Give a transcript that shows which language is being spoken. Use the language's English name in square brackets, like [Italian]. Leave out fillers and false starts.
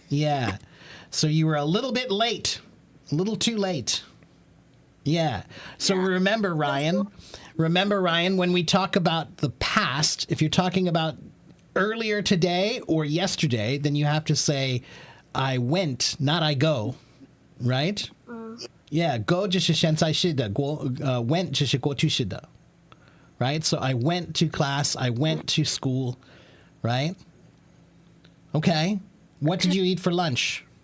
[English] Yeah, so you were a little bit late, a little too late. Yeah. So remember, Ryan. Remember, Ryan, when we talk about the past, if you're talking about earlier today or yesterday, then you have to say, "I went," not "I go," right? [Chinese] Yeah, go 就是现在式的，went 就是过去式的 right? [English] So I went to class, I went to school, right? Okay. What did you eat for lunch?